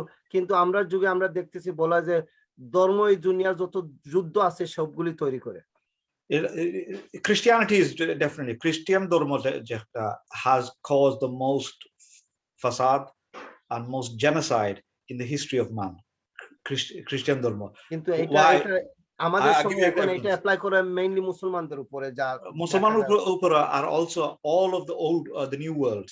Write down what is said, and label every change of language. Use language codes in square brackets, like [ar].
[bn] কিন্তু আমরা যুগে আমরা দেখতেছি বলা যে ধর্মই দুনিয়ার যত যুদ্ধ আছে সবগুলি তৈরি করে। [en] Christianity is definitely, Christian dharma has caused the most facade and most genocide in the history of man. Christian dharma. [bn] কিন্তু এটা আমাদের সময় এখন এটা অ্যাপ্লাই করে মেইনলি মুসলমানদের উপরে, যা মুসলমানদের উপরে, আর [en] also all of the old the new world.